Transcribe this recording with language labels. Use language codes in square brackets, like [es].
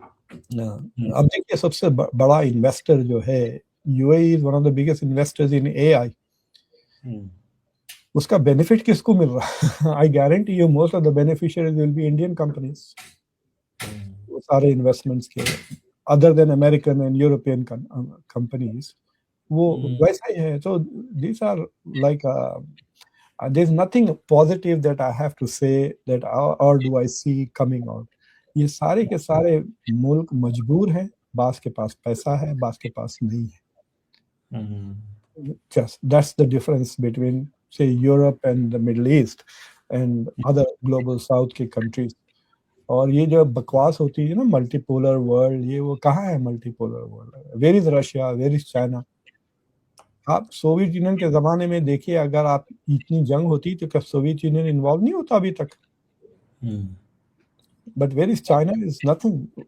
[ur] اب دیکھیے سب سے بڑا انویسٹر جو ہے [en] UAE is one of the biggest investors in AI. [ur] اس کا بینیفٹ کس کو مل رہا؟ [en] I guarantee you most of the beneficiaries will be Indian companies. [ur] وہ سارے انویسٹمنٹس کے [en] other than American and European companies [ur] وہ ویسا ہی ہے. [en] So these are like there's nothing positive that I have to say that or do I see coming out. [ur] یہ سارے کے سارے ملک مجبور ہیں, بعض کے پاس پیسہ ہے, بعض کے پاس نہیں ہے. [en] Just that's the difference between say Europe and the Middle East and other global South के countries. [ur] اور یہ جو بکواس ہوتی ہے نا ملٹی-پولر ورلڈ, یہ وہ کہاں ہے multi-polar world? [en] Where is Russia, where is China? [ur] آپ سوویت یونین کے زمانے میں دیکھیے, اگر آپ اتنی جنگ ہوتی تو کیا سوویت یونین انوالو نہیں ہوتا ابھی تک؟ [en] But where is China? Is nothing.